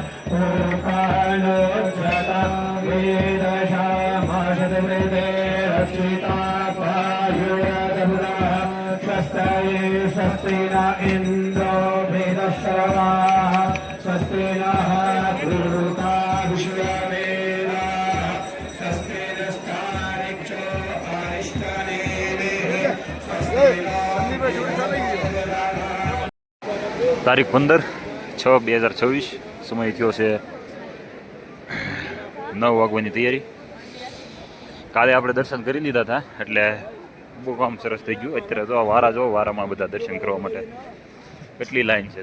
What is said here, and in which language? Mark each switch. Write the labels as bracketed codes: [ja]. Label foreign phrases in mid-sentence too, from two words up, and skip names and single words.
[sa] उपानोज्जतं वेदशामशतमृते रक्षिता पायुरदमुरः स्वस्तये स्वस्ति न इन्द्रो वेदश्रवाः स्वस्ति नः पूर्वा विश्ववेदाः स्वस्ति नस्तारिक्षो अरिष्टनेमिः स्वस्ति [gu] તારીખ 15/6/2024 સમય થયો છે 9 વાગવાની તૈયારી. કાલે આપણે દર્શન કરી લીધા હતા એટલે બહુ કામ સરસ થઈ ગયું. અત્યારે જો વારા જો વારામાં બધા દર્શન કરવા માટે કેટલી લાઈન છે.